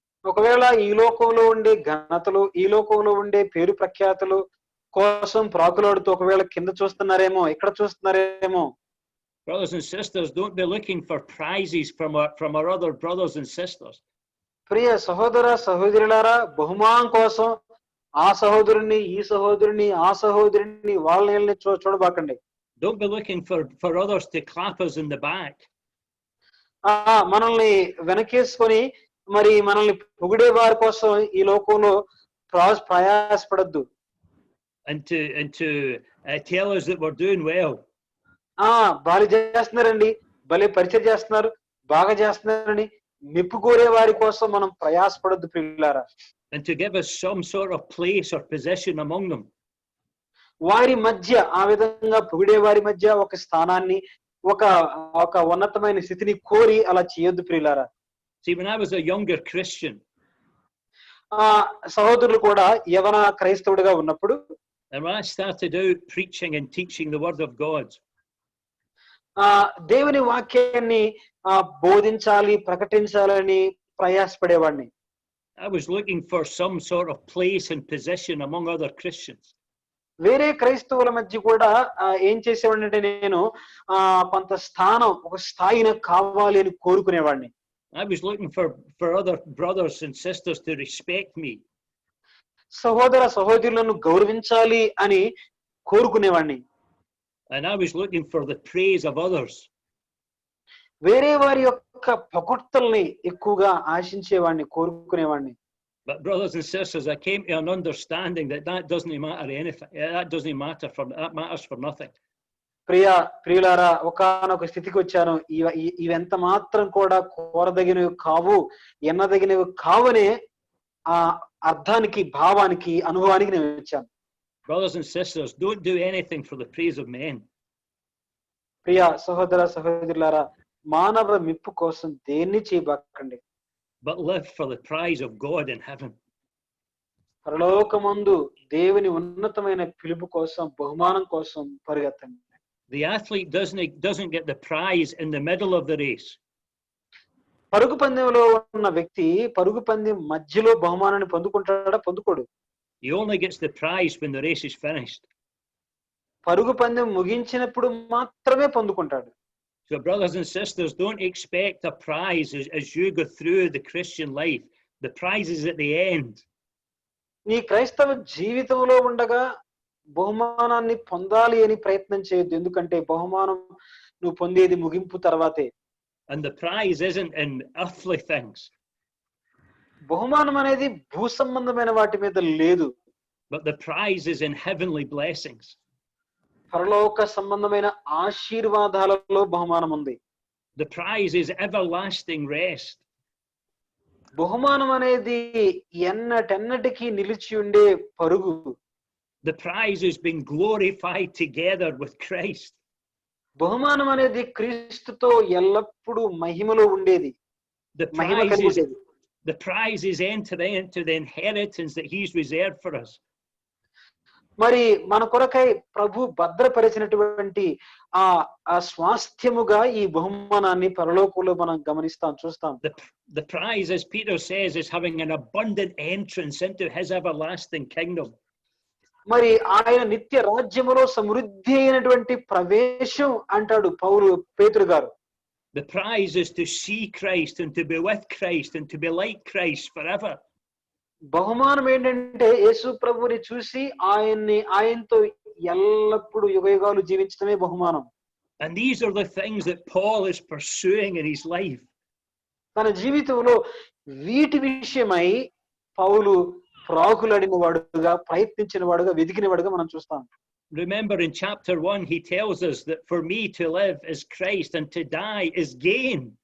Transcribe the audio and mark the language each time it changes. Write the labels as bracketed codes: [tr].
[te] ఒకవేళ ఈ లోకంలో ఉండే ఘనతలు, ఈ లోకంలో ఉండే పేరు ప్రఖ్యాతులు కోసం ప్రాకులాడుతూ ఒకవేళ కింద చూస్తున్నారేమో, ఇక్కడ చూస్తున్నారేమో. [en] Brothers and sisters, don't be looking for prizes from our other brothers and sisters. [te] ప్రియ సహోదర సహోదరులారా, బహుమానం కోసం ఆ సహోదరుని, ఈ సహోదరుని, ఆ సహోదరుని వాళ్ళని చూడబాకండి. [en] Don't be looking for others to clap us in the back. [te] మనల్ని వెనకేసుకొని మరి మనల్ని పొగిడే వారి కోసం ఈ లోకంలో ప్రయాసపడద్దు. [en] And to tell us that we're doing well. [te] బాగా చేస్తున్నారండి, భలే పరిచయం చేస్తున్నారు, బాగా చేస్తున్నారని మెప్పు కోరే వారి కోసం మనం ప్రయాసపడొద్దు ప్రియులారా. [en] and to give us some sort of place or position among them. [te] వారి మధ్య ఆ విధంగా పొగిడే వారి మధ్య ఒక స్థానాన్ని ఒక ఒక ఉన్నతమైన స్థితిని కోరి అలా చేయొద్దు ప్రియులారా. [en] See, when I was a younger Christian, [te] ఆ సహోదరులు కూడా యవన క్రైస్తవుడిగా ఉన్నప్పుడు, [en] and when I started out preaching and teaching the word of God, [te] దేవుని వాక్యాన్ని బోధించాలి, ప్రకటించాలని ప్రయాసపడేవాడిని. [en] I was looking for some sort of place and position among other Christians. [te] వేరే క్రైస్తవుల మధ్య కూడా ఏం చేసేవాడిని అంటే నేను కొంత స్థానం, ఒక స్థాయి నాకు కావాలి అని కోరుకునేవాడిని. [en] I was looking for other brothers and sisters to respect me. [te] సహోదర సహోదరులను గౌరవించాలి అని కోరుకునేవాడిని. [en] And I was looking for the praise of others. [te] వేరే వారి యొక్క పొగడ్తల్ని ఎక్కువగా ఆశించేవాడిని, కోరుకునేవాడిని. [en] But brothers and sisters, I came to an understanding that doesn't matter anything. That matters for nothing. [te] ప్రియులారా, ఒకానొక స్థితికి వచ్చాను. ఇవెంత మాత్రం కూడా కోరదగినవి కావు, ఎన్నదగినవి కావనే ఆ అర్థానికి, భావానికి, అనుభవానికి నేను వచ్చాను. [en] Brothers and sisters, don't do anything for the praise of men. [te] ప్రియ సహోదర సహోదరులారా, మానవ మెప్పు కోసం దేన్ని చేయబాకండి. [en] But live for the prize of God in heaven. [te] పరలోకమందు దేవుని ఉన్నతమైన పిలుపు కోసం, బహుమానం కోసం పరిగెత్తండి. [en] The athlete doesn't get the prize in the middle of the race. [te] పరుగు పందెంలో ఉన్న వ్యక్తి పరుగు పందెం మధ్యలో బహుమానాన్ని పొందుకుంటాడా? పొందుకోడు. [en] He only gets the prize when the race is finished. [te] పరుగు పందెం ముగించినప్పుడు మాత్రమే పొందుకుంటాడు. [en] So brothers and sisters, don't expect a prize as you go through the Christian life. The prize is at the end. [te] నీ క్రైస్తవ జీవితంలో ఉండగా బహుమానాన్ని పొందాలి అని ప్రయత్నం చేయొద్దు. ఎందుకంటే బహుమానం నువ్వు పొందేది ముగింపు తర్వాతే. [en] And the prize isn't in earthly things. [te] బహుమానం అనేది భూ సంబంధమైన వాటి మీద లేదు. [en] But the prize is in heavenly blessings. [te] పరలోక సంబంధమైన ఆశీర్వాదాలలో బహుమానం ఉంది. [en] The prize is everlasting rest. [te] బహుమానం అనేది ఎన్నటెన్నటికీ నిలిచి ఉండే పరుగు. [en] The prize is being glorified together with Christ. [te] బహుమానం అనేది క్రీస్తుతో ఎల్లప్పుడూ మహిమలో ఉండేది. [en] The prize is entering into the inheritance that He's reserved for us. [te] మరి మన కొరకై ప్రభు భద్రపరిచినటువంటి ఆ స్వాస్థ్యముగా ఈ బహుమానాన్ని పరలోకంలో మనం గమనిస్తాం, చూస్తాం. [en] The prize, as Peter says, is having an abundant entrance into His everlasting kingdom. [te] మరి ఆయన నిత్య రాజ్యములో సమృద్ధి అయినటువంటి ప్రవేశం అంటాడు పేతురు గారు. [en] The prize is to see Christ and to be with Christ and to be like Christ forever. [te] బహుమానం ఏంటంటే యేసు ప్రభుని చూసి ఆయనతో ఎల్లప్పుడూ యుగయుగాలు జీవించడమే బహుమానం. [en] And these are the things that Paul is pursuing in his life. [te] తన జీవితంలో వీటి విషయమై పౌలు ప్రాకులాడిన వాడుగా, ప్రయత్నించిన వాడుగా, వెతికిన వాడుగా మనం చూస్తాం. [en] Remember in chapter 1 he tells us that for me to live is Christ and to die is gain.